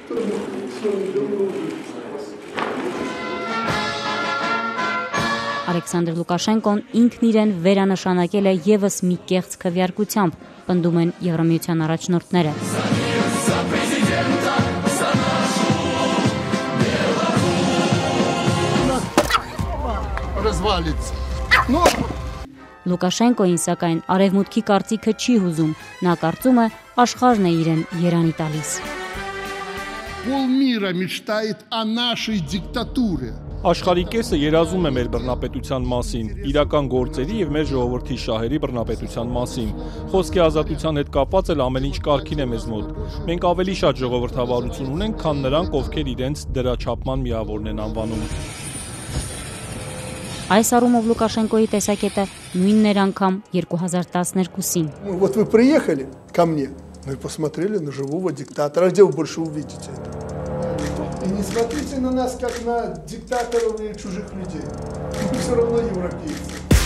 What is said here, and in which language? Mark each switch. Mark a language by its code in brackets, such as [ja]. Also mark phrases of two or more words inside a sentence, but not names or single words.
[hy] Ալեքսանդր Լուկաշենկոն ինքն իրեն վերանշանակել է եւս մի կեղծ քվեարկությամբ, պնդում են Եվրամիության առաջնորդները։ Լուկաշենկոին սակայն արևմուտքի կարծիքը չի հուզում, նա կարծում է աշխարհն է իրեն երանի տալիս։ [ru] Полмира мечтает о нашей диктатуре. [hy] Աշխարհի կեսը երազում է մեր բռնապետության մասին, իրական գործերի եւ մեր ժողովրդի շահերի բռնապետության մասին։ Խոսքի ազատության հետ կապված էլ ամեն ինչ կարգին է մեզ մոտ։ Մենք ավելի շատ ժողովրդավարություն ունենք, քան նրանք, ովքեր իրենց դրաչափման միավորն են անվանում։ Այս առումով Լուկաշենկոյի տեսակետը նույնն էր անգամ 2012-ին։ [ru] Вот вы приехали ко мне, ну и посмотрели на живого диктатора. Где вы больше увидите это? И не смотрите на нас, как на диктаторов и чужих людей. Мы все равно европейцы.